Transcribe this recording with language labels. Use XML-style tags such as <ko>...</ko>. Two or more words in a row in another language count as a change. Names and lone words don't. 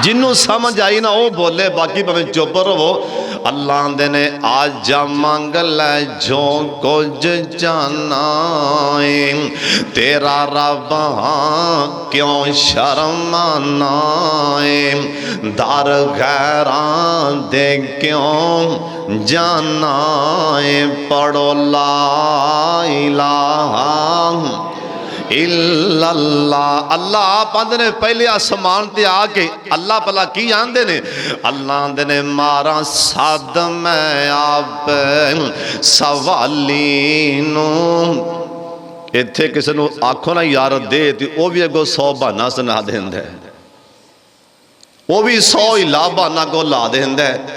<pa>جنہوں سمجھ آئی نہ او بولے، باقی بھاویں چپ رہو۔ اللہ آندے نے آجا منگ لے جو کجھ چاہنا ہے تیرا رب ہاں کیوں شرمانا ہے. در غیراں دے کیوں جانا ہے پڑھو</pa> <ar>لا إله إلا الله.</ar> <pa>اللہ آپ آندے نے پہلے اسمان تے آکے اللہ بھلا کی آندے نے، اللہ آندے نے مارا سد میں آپ سوالی نوں. ایتھے کسے نوں آکھو نہ یار دے تے او بھی اگوں 100 بہانہ سنا دیندا ہے، او بھی 100 حیلہ بہانہ کو لا دیندا ہے.</pa>